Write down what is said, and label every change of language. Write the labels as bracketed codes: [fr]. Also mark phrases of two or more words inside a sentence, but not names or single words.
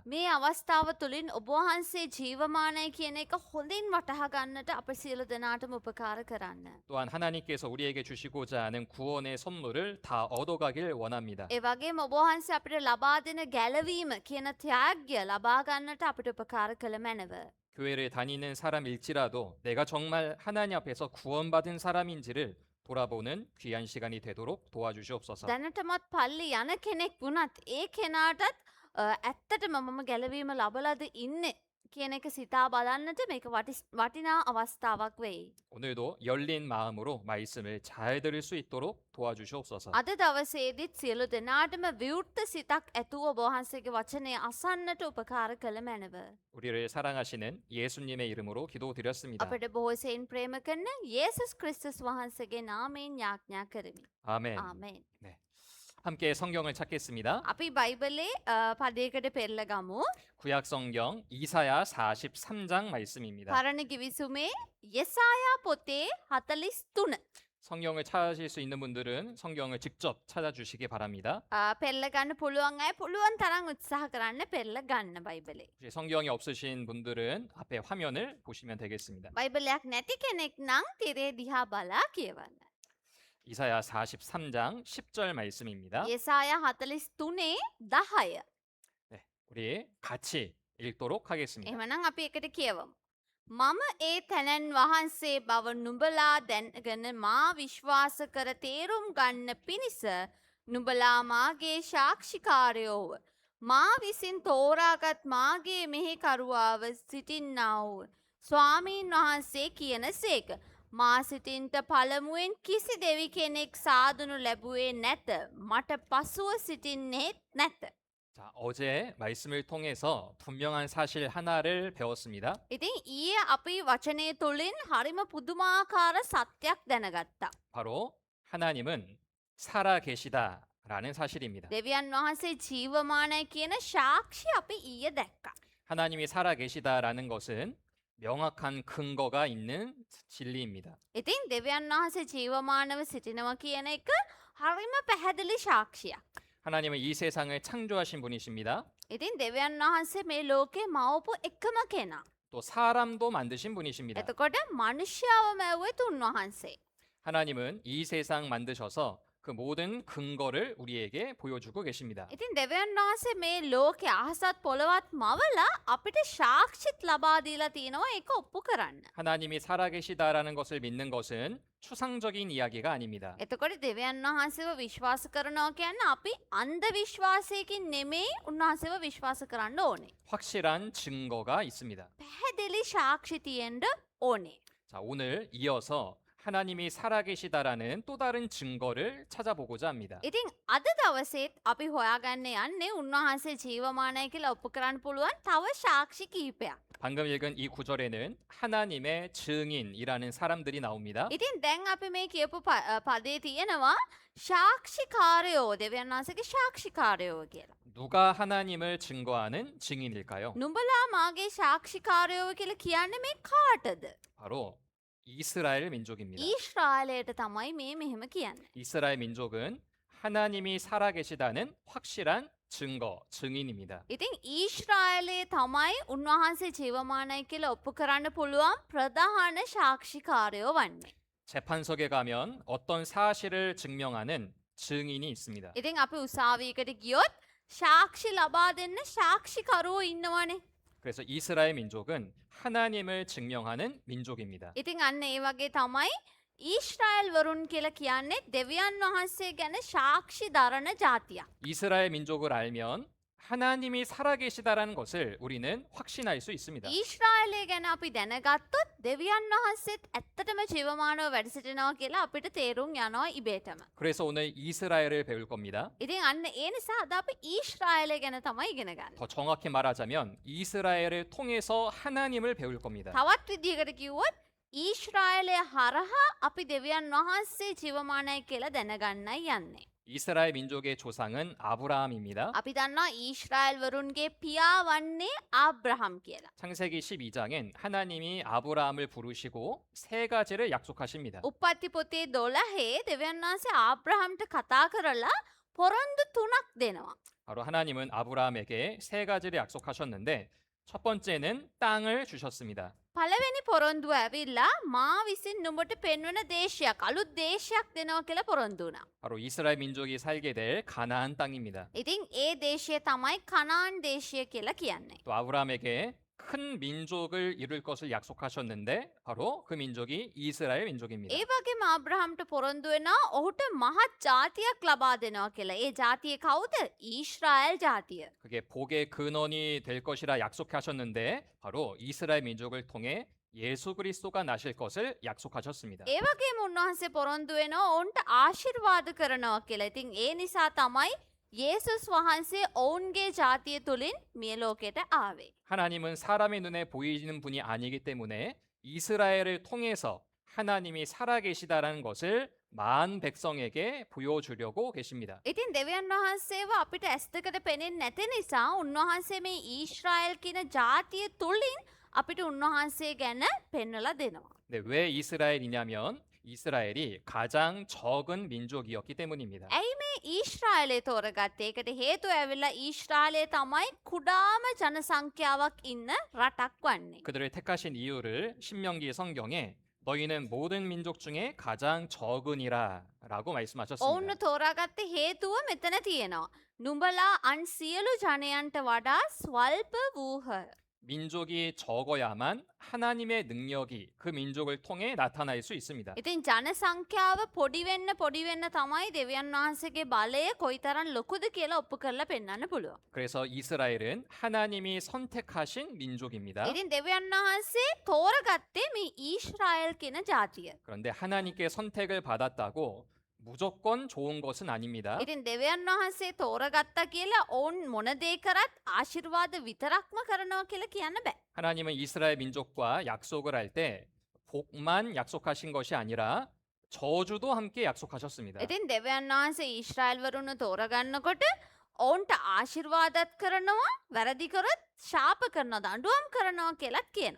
[si] මේ අවස්ථාව තුළින් ඔබ වහන්සේ ජීවමානයි කියන එක හොඳින් වටහා ගන්නට අප සියලු දෙනාටම උපකාර කරන්න. [ko] 또한 하나님께서 우리에게 주시고자 하는 구원의 선물을 다 얻어가길 원합니다. [si] ඒ වගේම ඔබ වහන්සේ අපිට ලබා දෙන ගැලවීම කියන ත්‍යාග්‍ය ලබා ගන්නට අපිට උපකාර කළ මැනව. [ko] 교회를 다니는 사람일지라도 내가 정말 하나님 앞에서 구원받은 사람인지를 돌아보는 귀한 시간이 되도록 도와주시옵소서. [si] දැනටමත් පල්ලි යන කෙනෙක් වුණත් ඒ කෙනාටත් ඇත්තටම මම ගැලවීම ලබලද ඉන්නේ කියන එක සිතා බලන්නට මේක වටිනා අවස්ථාවක් වෙයි. [ko] 오늘도 열린 마음으로 말씀을 잘 들을 수 있도록 도와주시옵소서. [si] අද දවසේදීත් සියලු දෙනාටම විවෘත සිතක් ඇතුව ඔබ වහන්සේගේ වචනය අසන්නට උපකාර කළ මැනව. [ko] 우리를 사랑하시는 예수님의 이름으로 기도드렸습니다. [si] අපට බොහෝසෙයින් ප්‍රේම කරන යේසුස් ක්‍රිස්තුස් වහන්සේගේ නාමයෙන් යාඥා කරමි. [ko] 아멘. [si] ආමේන්. [ko] 함께 성경을 찾겠습니다. [si] අපි බයිබලේ පදයකට පෙරල ගමු. [ko] 구약 성경 이사야 43장 말씀입니다. [si] පරණ කිවිසුමේ යෙසායා පොතේ 43. [ko] 성경을 찾으실 수 있는 분들은 성경을 직접 찾아주시기 바랍니다. [si] පෙරල ගන්න පුළුවන් අය පුළුවන් තරම් උත්සාහ කරන්න පෙරල ගන්න බයිබලේ. [ko] 혹시 성경이 없으신 분들은 앞에 화면을 보시면 되겠습니다. [si] බයිබලයක් නැති කෙනෙක් නම් තිරේ දිහා බලා කියවන්න. [ko] 이사야 43장 10절 말씀입니다. [si] යෙසායා 43 10. [ko] 네, 우리 같이 읽도록 하겠습니다. [si] එහෙමනම් අපි එකට කියවමු. මම ඒ තැනැන් වහන්සේ බව නුඹලා දැනගෙන මා විශ්වාස කර තේරුම් ගන්න පිණිස නුඹලා මාගේ සාක්ෂිකාරයෝව. මා විසින් තෝරාගත් මාගේ මෙහෙකරුවාව සිටින්නාවූ ස්වාමීන් වහන්සේ කියන සේක. මා සිටින්ට පළමුුවෙන් කිසි දෙවි කෙනෙක් සාදනු ලැබුවේ නැත. මට පසුව සිටින්නේත් නැත. [ko] 자, 어제 말씀을 통해서 분명한 사실 하나를 배웠습니다. [si] ඉතින් ඊයේ අපි වචනය තුළින් හරිම පුදුමාකාර සත්‍යයක් දැනගත්තා. [ko] 바로 하나님은 살아 계시다라는 사실입니다. [si] දෙවියන් වහන්සේ ජීවමානයි කියන ශාක්ෂි අපි ඊයේ දැක්කා. [ko] 하나님이 살아 계시다라는 것은 명확한 근거가 있는 진리입니다. [si] ඉතින් දෙවියන් වහන්සේ ජීවමානව සිටිනවා කියන එක හරිම පැහැදිලි ශාක්ෂියක්. [ko] 하나님은 이 세상을 창조하신 분이십니다. [si] ඉතින් දෙවියන් වහන්සේ මේ ලෝකේ මවපු එකම කෙනා. [ko] 또 사람도 만드신 분이십니다. [si] එතකොට මනුෂ්‍යාව මැව්වෙත් උන්වහන්සේ. [ko] 하나님은 이 세상 만드셔서 그 모든 근거를 우리에게 보여주고 계십니다. [si] ඉතින් දෙවියන් වහන්සේ මේ ලෝකේ අහසත් පොළවත් මවලා අපිට ශාක්ෂිත් ලබා දීලා තිනවා ඒක ඔප්පු කරන්න. [ko] 하나님이 살아계시다라는 것을 믿는 것은 추상적인 이야기가 아닙니다. [si] එතකොට දෙවියන් වහන්සේව විශ්වාස කරනවා කියන්නේ අපි අන්ධ විශ්වාසයකින් නෙමෙයි උන්වහන්සේව විශ්වාස කරන්න ඕනේ. [ko] 확실한 증거가 있습니다. [si] පැහැදිලි ශාක්ෂි තියෙන්න ඕනේ. [ko] 자, 오늘 이어서 하나님이 살아계시다라는 또 다른 증거를 찾아보고자 합니다. [si] ඉතින් අද දවසේත් අපි හොයාගන්න යන්නේ උන්වහන්සේ ජීවමානයි කියලා ඔප්පු කරන්න පුළුවන් තව ශාක්ෂි කිහිපයක්. [ko] 방금 읽은 이 구절에는 하나님의 증인이라는 사람들이 나옵니다. [si] ඉතින් දැන් අපි මේ කියපු පදේ තියෙනවා ශාක්ෂිකාරයෝ දෙවියන් වහන්සේගේ ශාක්ෂිකාරයෝ කියලා. [ko] 누가 하나님을 증거하는 증인일까요? [si] නුඹලා මාගේ ශාක්ෂිකාරයෝ කියලා කියන්නේ මේ කාටද? [ko] 바로 이스라엘 민족입니다. [si] ඊශ්‍රායලයට තමයි මේ මෙහෙම කියන්නේ. [ko] 이스라엘 민족은 하나님이 살아계시다는 확실한 증거, 증인입니다. [si] ඉතින් ඊශ්‍රායලයේ තමයි උන්වහන්සේ ජීවමානයි කියලා ඔප්පු කරන්න පුළුවන් ප්‍රධාන ශාක්ෂිකාරයෝ වන්නේ. [ko] 재판석에 가면 어떤 사실을 증명하는 증인이 있습니다. [si] ඉතින් අපි උසාවියකට ගියොත් ශාක්ෂි ලබා දෙන්න ශාක්ෂිකරුවෝ ඉන්නවනේ. [ko] 그래서 이스라엘 민족은 하나님을 증명하는 민족입니다. [si] ඉතින් අන්න ඒ වගේ තමයි ඊශ්‍රායල් වරුන් කියලා කියන්නේ දෙවියන් වහන්සේ ගැන ශාක්ෂි දරන ජාතියක්. [ko] 이스라엘 민족을 알면 하나님이 살아계시다라는 것을 우리는 확신할 수 있습니다. [si] ඊශ්‍රායලය ගැන අපි දැනගත්තොත් දෙවියන් වහන්සේත් ඇත්තටම ජීවමානව වැඩ සිටිනවා කියලා අපිට තේරුම් යනවා ඉබේටම. [ko] 그래서 오늘 이스라엘을 배울 겁니다. [si] ඉතින් අන්න ඒ නිසා අද අපි ඊශ්‍රායලය ගැන තමයි ඉගෙන ගන්න. [ko] 더 정확히 말하자면 이스라엘을 통해서 하나님을 배울 겁니다. [si] තවත් විදිහකට කිව්වොත් ඊශ්‍රායලය හරහා අපි දෙවියන් වහන්සේ ජීවමානයි කියලා දැනගන්නයි යන්නේ. [ko] 이스라엘 민족의 조상은 아브라함입니다. [si] අපි දන්නවා ඊශ්‍රායල් වරුන්ගේ පියා වන්නේ ආබ්‍රහම් කියලා. [ko] 창세기 12장엔 하나님이 아브라함을 부르시고 세 가지를 약속하십니다. [si] උප්පත්ති පොතේ 12 දෙවියන් වහන්සේ ආබ්‍රහම්ට කතා කරලා පොරොන්දු 3ක් දෙනවා. [ko] 바로 하나님은 아브라함에게 세 가지를 약속하셨는데 첫 번째는 땅을 주셨습니다. [si] පළවෙනි පොරොන්දුව ඇවිල්ලා මා විසින් නුඹට පෙන්වන දේශයක් අලුත් දේශයක් දෙනවා කියලා පොරොන්දු වුණා. [ko] 바로 이스라엘 민족이 살게 될 가나안 땅입니다. [si] ඉතින් ඒ දේශය තමයි කනාන් දේශය කියලා කියන්නේ. [ko] 또 아브라함에게 큰 민족을 이룰 것을 약속하셨는데 바로 그 민족이 이스라엘 민족입니다. [si] ඒ වගේම ආබ්‍රහම්ට පොරොන්දු වෙනවා ඔහුට මහත් ජාතියක් ලබා දෙනවා කියලා. ඒ ජාතිය කවුද? ඊශ්‍රායල් ජාතිය. [ko] 그게 복의 근원이 될 것이라 약속하셨는데 바로 이스라엘 민족을 통해 예수 그리스도가 나실 것을 약속하셨습니다. [si] ඒ වගේම උන්වහන්සේ පොරොන්දු වෙනවා ඔවුන්ට ආශිර්වාද කරනවා කියලා. ඉතින් ඒ නිසා තමයි යේසුස් වහන්සේ ඔවුන්ගේ ජාතිය තුලින් මේ ලෝකෙට ආවේ. [ko] 하나님은 사람의 눈에 보이는 분이 아니기 때문에 이스라엘을 통해서 하나님이 살아계시다라는 것을 만 백성에게 보여주려고 계십니다. [si] ඉතින් දෙවියන් වහන්සේව අපිට ඇස් දෙකට පෙනෙන්නේ නැති නිසා උන්වහන්සේ මේ ඊශ්‍රායෙල් කියන ජාතිය තුලින් අපිට උන්වහන්සේ ගැන පෙන්වලා දෙනවා. [ko] 네, 왜 이스라엘이냐면 이스라엘이 가장 적은 민족이었기 때문입니다. [si] ඇයි මේ ඊශ්‍රායලය තෝරගත්තේ? ඒකට හේතුව ඇවිල්ලා ඊශ්‍රායලය තමයි කුඩාම ජනසංඛ්‍යාවක් ඉන්න රටක් වන්නේ. [ko] 그들을 택하신 이유를 신명기 성경에 너희는 모든 민족 중에 가장 적으니라 라고 말씀하셨습니다. [si] ඔවුන් තෝරාගත්තේ හේතුව මෙතන තියෙනවා. නුඹලා අන් සියලු ජනයන්ට වඩා ස්වල්ප වූහ. [ko] 민족이 적어야만 하나님의 능력이 그 민족을 통해 나타날 수 있습니다. [si] ඉතින් ජනසංඛ්‍යාව පොඩි වෙන්න තමයි දෙවියන් වහන්සේගේ බලය කොයිතරම් ලොකුද කියලා ඔප්පු කරලා පෙන්වන්න පුළුවන්. [ko] 그래서 이스라엘은 하나님이 선택하신 민족입니다. [si] ඉතින් දෙවියන් වහන්සේ තෝරගත්තේ මේ ඊශ්‍රායල් කියන ජාතිය. [ko] 그런데 하나님께 선택을 받았다고 무조건 좋은 것은 아닙니다. [si] ඉතින් දෙවියන් වහන්සේ තෝරගත්තා කියලා ඔවුන් මොන දේ කරත් ආශිර්වාද විතරක්ම කරනවා කියලා කියන්න බෑ. [ko] 하나님은 이스라엘 민족과 약속을 할 때 복만 약속하신 것이 아니라 저주도 함께 약속하셨습니다. [si] ඉතින් දෙවියන් වහන්සේ ඊශ්‍රායල් වරුන්ව තෝරගන්නකොට ඔවුන්ට ආශිර්වාදත් කරනවා, වැරදි කරොත් ශාප කරනවා, දඬුවම් කරනවා කියලාත් කියනවා.